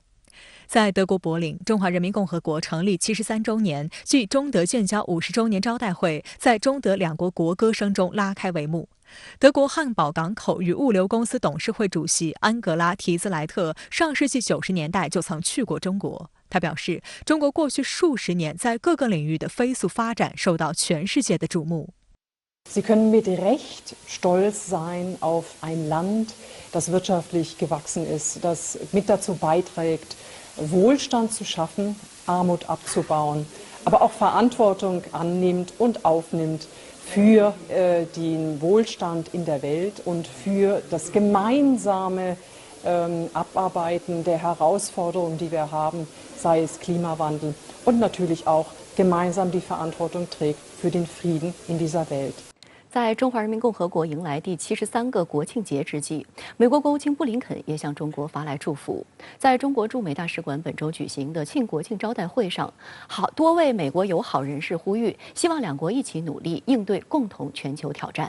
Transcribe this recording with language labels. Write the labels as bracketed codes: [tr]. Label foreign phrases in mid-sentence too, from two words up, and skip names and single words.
[zh] 在德国柏林，中华人民共和国成立73周年暨中德建交50周年招待会在中德两国国歌声中拉开帷幕。德国汉堡港口与物流公司董事会主席安格拉·提兹莱特上世纪90年代就曾去过中国。他表示，中国过去数十年在各个领域的飞速发展受到全世界的瞩目。 [de] Sie können mit Recht stolz sein auf ein Land, das wirtschaftlich gewachsen ist, das mit dazu beiträgt, Wohlstand zu schaffen, Armut abzubauen, aber auch Verantwortung annimmt und aufnimmt für den Wohlstand in der Welt und für das gemeinsame Abarbeiten der Herausforderungen, die wir haben, sei es Klimawandel und natürlich auch gemeinsam die Verantwortung trägt für den Frieden in dieser Welt. [zh] 在中华人民共和国迎来第73个国庆节之际，美国国务卿布林肯也向中国发来祝福。在中国驻美大使馆本周举行的庆国庆招待会上，多位美国友好人士呼吁，希望两国一起努力应对共同全球挑战。